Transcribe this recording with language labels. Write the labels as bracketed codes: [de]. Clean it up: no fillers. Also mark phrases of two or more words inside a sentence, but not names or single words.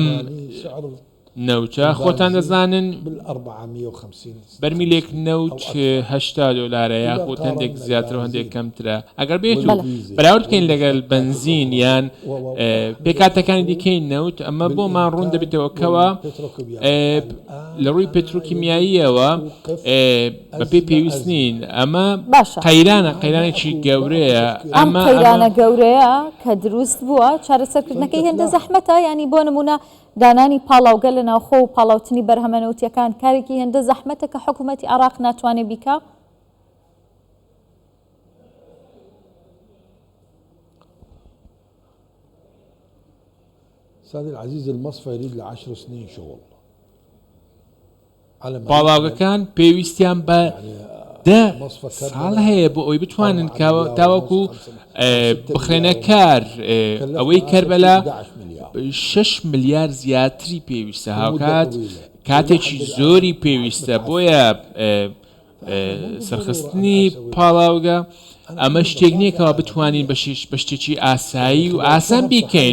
[ckb] نەوتە خۆتان دەزانن بەرمیلێک نەوت $80 یاخود هەندێک زیاتر و هەندێک کەمترە ئەگەر بێت و بەراورد بکەین لەگەڵ بنزین یان پێکاتەکانی دیکەی نەوت ئەمە بۆمان ڕوون دەبێتەوە کەوە لە ڕووی پێتروکیمیاییەوە بەپێی پێویست نین ئەمە قەیرانێکی گەورەیە ئەمە قەیرانە گەورەیە کە دروست بووە چارەسەرکردنەکەی هێندە زەحمەتە ینی بۆ نمونە دانانی پاڵاوگە لە ناوخۆ و پاڵاوتنی بەرهەمەنەوتیەکان کارێکی هێندە زەحمەتە کە حکوومەتی عێراق ناتوانێت بیکا [ar] سادي العزيز المصفى يريد ل 10 سنين شغل [ckb] پاڵاوگەکان پێویستیان بە 10 ساڵ هەیە بۆ ئەوی بتوانن تاوەکو بخرێنە کار ئەوەی کەربەلا 6 ملیار زیاتری پێویستە هاوکات کاتێکی زۆری پێویستە بۆیە سەرخستنی پاڵاوگە ئەمە شتێک نییەکەوە بتوانین بە شتێکی ئاسایی و ئاسان بیکەین